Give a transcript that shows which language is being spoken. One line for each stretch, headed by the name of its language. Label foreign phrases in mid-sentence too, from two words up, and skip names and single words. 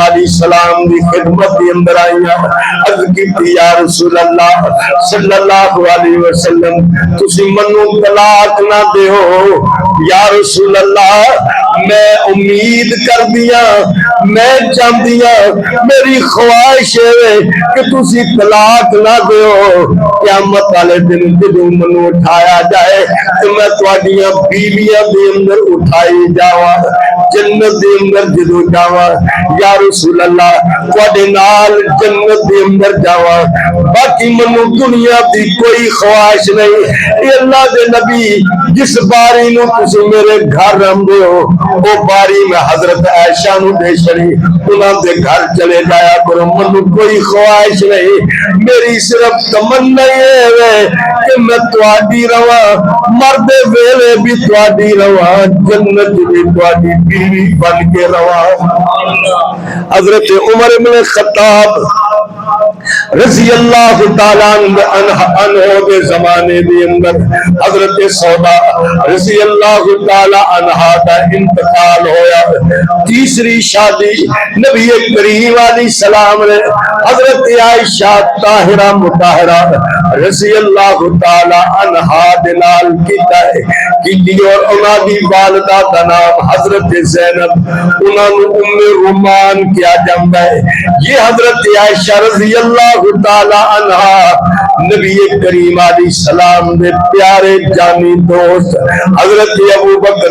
Punjabi: علیہ السلام دی خدمت دی اندر آئیا عرض کی یا رسول اللہ صلی اللہ علیہ وسلم تسی منو طلاق نہ دے ہو یا رسول اللہ میں امید کر دیا میں چاہ دیا
Urdu: میری خواہش ہے کہ
Punjabi: تسی طلاق نہ دیو قیامت والے دن جدو منو اٹھایا جائے تو میں تواڈیاں بیویاں دے اندر اٹھائی جاواں جنت دے اندر جدو جاواں یا رسول اللہ تواڈے نال جنت دے اندر جاواں باقی منو دنیا دی کوئی خواہش نہیں اے اللہ دے نبی جس باری نو تسی میرے گھر رہندے ہو وہ باری میں حضرت عائشہ نو دے چھڑی انہاں دے گھر چلے جایا کرو منو کوئی خواہش نہیں
Urdu: میری صرف تمنا یہ ہے کہ
Punjabi: میں تواڈی رواں مرد ویلے بھی تواڈی رواں جنت بھی تواڈی بیوی بن کے رواں حضرت عمر بن خطاب رضی اللہ تعالی عنہ کے زمانے دے اندر حضرت سودا رضی اللہ تعالی عنہا دا انتقال ہویا تیسری شادی نبی کریم علیہ السلام نے حضرت عائشہ طاہرہ مطہرہ رضی اللہ تعالی عنہا دے نال کیتا ہے کی اور انہاں دی والدہ دا نام حضرت زینب انہاں نو ام رومان کیا جاندا ہے یہ حضرت عائشہ رضی اللہ تعالی عنہا نبی کریم علیہ السلام دے پیارے جانی دوست حضرت ابو بکر